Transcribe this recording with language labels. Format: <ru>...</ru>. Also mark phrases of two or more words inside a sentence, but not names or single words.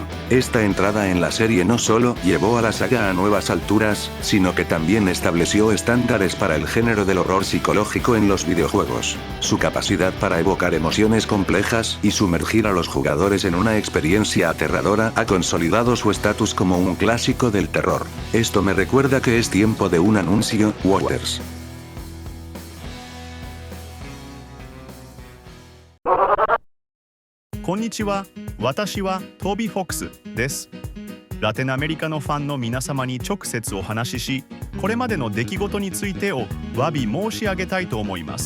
<es>Esta entrada en la serie no solo llevó a la saga a nuevas alturas, sino que también estableció estándares para el género del horror psicológico en los videojuegos. Su capacidad para evocar emociones complejas y sumergir a los jugadores en una experiencia aterradora ha consolidado su estatus como un clásico del terror. Esto me recuerda que es tiempo de un anuncio, Waters.</es> <ja>こんにちは、私は Toby Fox です。ラテンアメリカのファンの皆様に直接お話しし、これまでの出来事についてを詫び申し上げたいと思います。</ja>